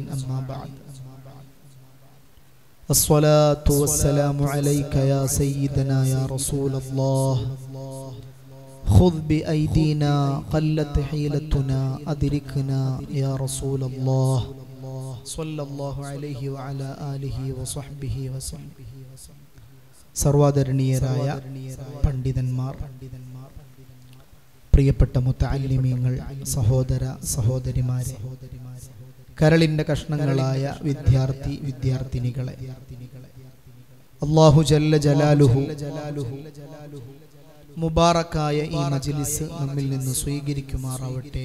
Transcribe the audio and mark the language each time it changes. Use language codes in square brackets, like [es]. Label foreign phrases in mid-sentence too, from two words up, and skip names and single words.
[ar] أما بعد، الصلاة والسلام عليك يا سيدنا يا رسول الله. خذ بأيدينا قلت حيلتنا أدركنا يا رسول الله صلى الله عليه وعلى آله وصحبه وسلم. [ml] സർവ്വാദരണീയരായ പണ്ഡിതന്മാർ, പ്രിയപ്പെട്ട മുത്തഅല്ലിമീങ്ങൾ, സഹോദര സഹോദരിമാരെ, കരളിന്റെ കഷ്ണങ്ങളായ വിദ്യാർത്ഥിനികളെ, [ar] الله جل جلاله [ml] മുബാറക്കായ ഈ മജ്ലിസ് നമ്മിൽ നിന്ന് സ്വീകരിക്കുമാറാവട്ടെ.